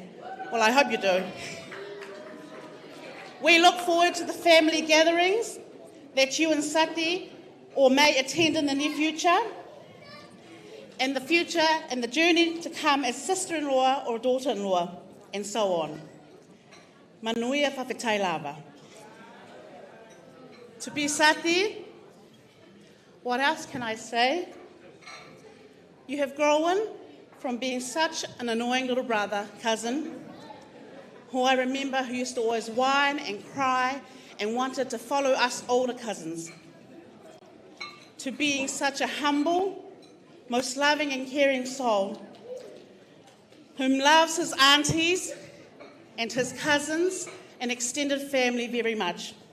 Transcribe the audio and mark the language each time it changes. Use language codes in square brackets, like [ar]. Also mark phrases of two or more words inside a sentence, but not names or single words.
[en] Well, I hope you do. We look forward to the family gatherings that you and Sati or may attend in the near future. and the future and the journey to come as sister-in-law or daughter-in-law, and so on. [sm] Manuia whawhetai lava. [en] To Pisati, what else can I say? You have grown from being such an annoying little brother, cousin, who I remember who used to always whine and cry and wanted to follow us older cousins, to being such a humble, most loving and caring soul, whom loves his aunties and his cousins and extended family very much.